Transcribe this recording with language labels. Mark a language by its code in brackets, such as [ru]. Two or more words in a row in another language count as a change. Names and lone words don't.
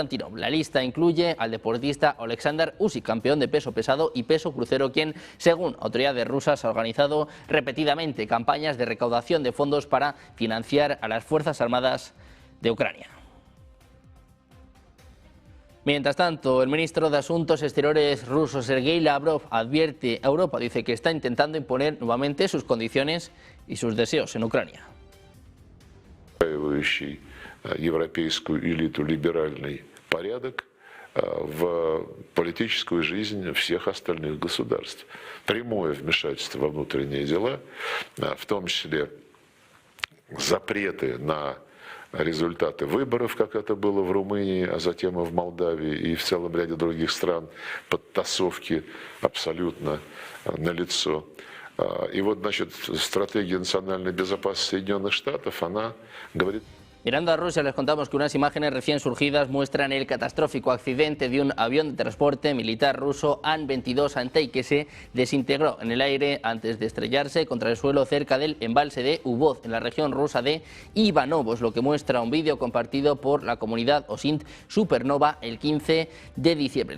[es] La lista incluye al deportista Oleksandr Usyk, campeón de peso pesado y peso crucero, quien, según autoridades rusas, ha organizado repetidamente campañas de recaudación de fondos para financiar a las Fuerzas Armadas de Ucrania. Mientras tanto, el ministro de Asuntos Exteriores ruso, Sergei Lavrov, advierte a Europa, dice que está intentando imponer nuevamente sus condiciones y sus deseos en Ucrania. [ru] Европейскую элиту либеральный порядок в политическую жизнь всех остальных государств. Прямое вмешательство во внутренние дела, в том числе запреты на результаты выборов, как это было в Румынии, а затем и в Молдавии, и в целом ряде других стран, подтасовки абсолютно налицо. И вот, значит, стратегия национальной безопасности Соединенных Штатов, она говорит... [es] Mirando a Rusia, les contamos que unas imágenes recién surgidas muestran el catastrófico accidente de un avión de transporte militar ruso An-22 Antey que se desintegró en el aire antes de estrellarse contra el suelo cerca del embalse de Ubod, en la región rusa de Ivanovos, lo que muestra un vídeo compartido por la comunidad Osint Supernova el 15 de diciembre.